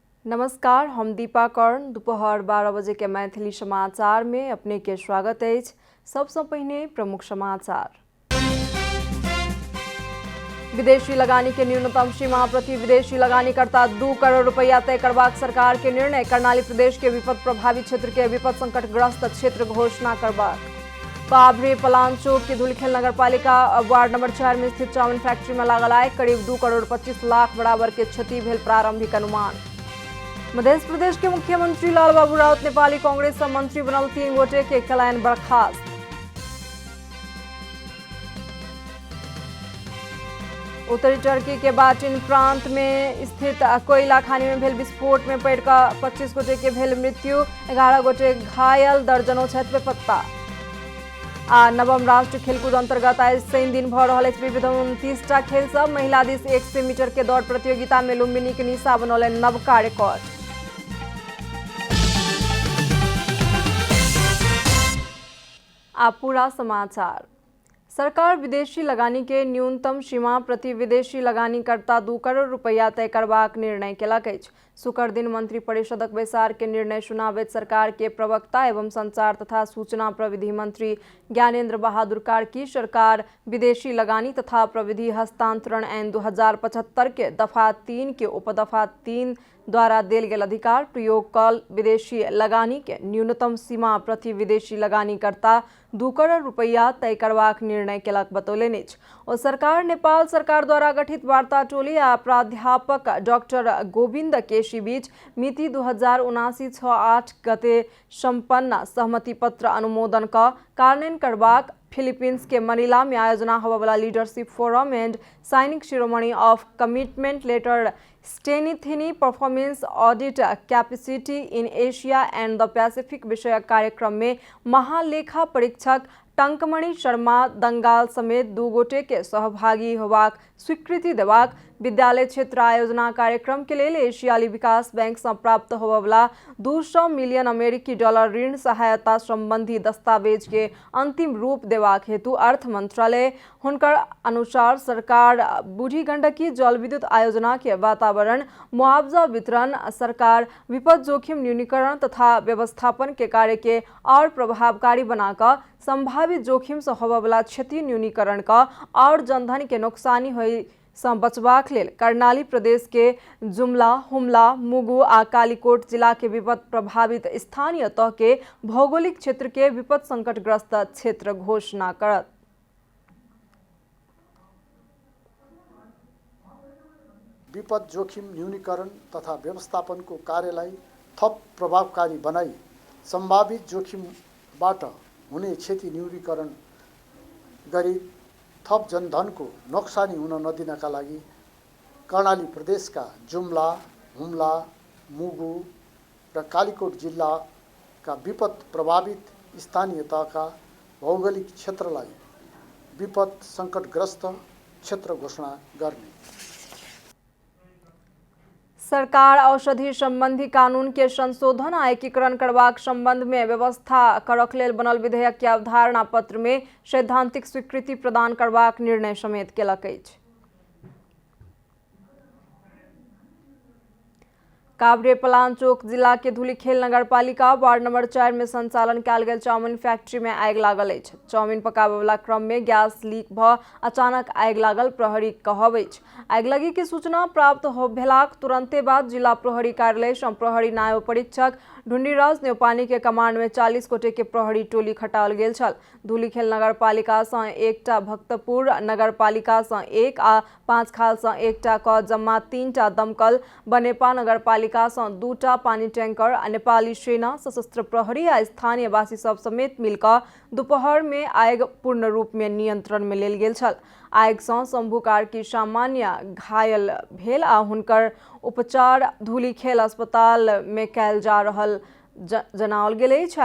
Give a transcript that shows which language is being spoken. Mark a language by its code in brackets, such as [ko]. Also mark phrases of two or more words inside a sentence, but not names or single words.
[mai] नमस्कार, हम दीपा कर्ण। दोपहर 12 बजे के मैथिली समाचार में अपने के स्वागत है। सबसे पहले प्रमुख समाचार। विदेशी लगानी के न्यूनतम सीमा प्रति विदेशी लगानीकर्ता 2 करोड़ रुपया तय करबाक सरकार के निर्णय। कर्णाली प्रदेश के विपद प्रभावित क्षेत्र के विपद संकटग्रस्त क्षेत्र घोषणा करबाक। काभ्रे पलांचोक के धुलखेल नगरपालिका वार्ड नंबर 4 में स्थित चाउमिन फैक्ट्री में लागल आग करीब 2 करोड़ 25 लाख बराबर के क्षति भेल प्रारंभिक अनुमान। मध्य प्रदेश के मुख्यमंत्री लाल बाबू राउत नेपाली कांग्रेस से मंत्री बनल 3 गोटे के कलायन बर्खास्त। उत्तरी टर्की के बाटिन प्रांत में स्थित कोयला खानी में भेल विस्फोट में पड़ कर 25 गोटे के भेल मृत्यु, 11 गोटे घायल, दर्जनों छत पे पत्ता। नवम राष्ट्रीय खेलकूद अंतर्गत आज शनि दिन भ रहा विविध 29टा खेल सब। महिला दिस 100 मीटर के दौड़ प्रतियोगिता में लुम्बिनी के निशा बनौले नवका रिकॉर्ड। आप पूरा समाचार। सरकार विदेशी लगानी के न्यूनतम सीमा प्रति विदेशी लगानीकर्ता 2 करोड़ रुपया तय करबाक निर्णय केलक अछि। शुक्र दिन मंत्री परिषदक बैसार के निर्णय सुनाबैत सरकार के प्रवक्ता एवं संचार तथा सूचना प्रविधि मंत्री ज्ञानेंद्र बहादुर कार्की सरकार विदेशी लगानी तथा प्रविधि हस्तांतरण ऐन 2075 के दफा 3 के उपदफा 3 द्वारा देल गेल अधिकार प्रयोग कल विदेशी लगानी के न्यूनतम सीमा प्रति विदेशी लगानीकर्ता 2 करोड़ रुपया तय करबाक निर्णय केलक बतौलनि अछि। और सरकार नेपाल सरकार द्वारा गठित वार्ता टोली आ प्राध्यापक डॉक्टर गोविंद केशी बीच मिति 2079/6/8 गते संपन्न सहमति पत्र अनुमोदन का कार्यान्वयन करबाक फिलीपींस के मनीला में आयोजना होने वाला लीडरशिप फोरम एंड साइनिंग सेरेमनी ऑफ कमिटमेंट लेटर स्टेनिथिनी परफॉर्मेंस ऑडिट कैपेसिटी इन एशिया एंड द पैसिफिक विषय कार्यक्रम में महालेखा परीक्षक टंकमणि शर्मा दंगाल समेत 2 गोटे के सहभागी होबाक स्वीकृति देबाक विद्यालय क्षेत्र आयोजना कार्यक्रम के लिए एशियाली विकास बैंक से प्राप्त होबवला 200 मिलियन अमेरिकी डॉलर ऋण सहायता संबंधी दस्तावेज के अंतिम रूप देबाक हेतु अर्थ मंत्रालय हुनकर अनुसार सरकार बूढ़ी गंडकी जल विद्युत आयोजना के वातावरण मुआवजा वितरण, सरकार विपद जोखिम न्यूनीकरण तथा व्यवस्थापन के कार्य के और प्रभावकारी बनाकर संभावित जोखिम से होबवला क्षति न्यूनीकरण का और जनधन के नुकसानी होई से बचबाक लेल कर्णाली प्रदेश के जुमला, हुमला, मुगु आ कालीकोट जिला के विपद प्रभावित स्थानीय तह के भौगोलिक क्षेत्र के विपद संकटग्रस्त क्षेत्र घोषणा करत। [ne] विपद जोखिम न्यूनीकरण तथा व्यवस्थापन को कार्यलाई थप प्रभावकारी बनाई संभावित जोखिमबाट हुने क्षति न्यूनीकरण गरी थप जनधन को नोक्सानी हुन नदिनका लागि कर्णाली प्रदेश का जुम्ला, हुम्ला, मुगु र कालीकोट जिल्ला का विपद प्रभावित स्थानीय तहका भौगोलिक क्षेत्रलाई विपद संकटग्रस्त क्षेत्र घोषणा गर्ने। [mai] सरकार औषधि संबंधी कानून के संशोधन आ एकीकरण करबाक संबंध में व्यवस्था करक लेल बनल विधेयक के अवधारणा पत्र में सैद्धांतिक स्वीकृति प्रदान करबाक निर्णय समेत केलक अछि। काभ्रे पलांचोक जिला के धुलीखेल नगरपालिका वार्ड नंबर 4 में संचालन कयल गेल चाउमिन फैक्ट्री में आगि लागल अछि। चाउमिन पकाबय वाला क्रम में गैस लीक भ अचानक आगि लागल प्रहरी कहब अछि। आगिलगी की सूचना प्राप्त भेलाक तुरंते बाद जिला प्रहरी कार्यालय सँ प्रहरी नायब परीक्षक ढुंडीराज न्यौपानी के कमांड में 40 गोटे के प्रहरी टोली खटाओल गेल छल। धुलीखेल नगरपालिका सँ 1टा, भक्तपुर नगरपालिका सँ 1 आ पाँचखाल सँ 1टा क जम्मा 3टा दमकल, बनेपा नगरपालिका सँ 2टा पानी टैंकर, नेपाली सेना, सशस्त्र प्रहरी आ स्थानीय वासी सब समेत मिलकर दोपहर में आगि पूर्ण रूप में नियंत्रण में लेल गेल छल। आगि सँ शंभू कार्की सामान्य घायल भेल आ हुनकर उपचार धुलीखेल अस्पताल में कयल जा रहल जनाओल गेल अछि।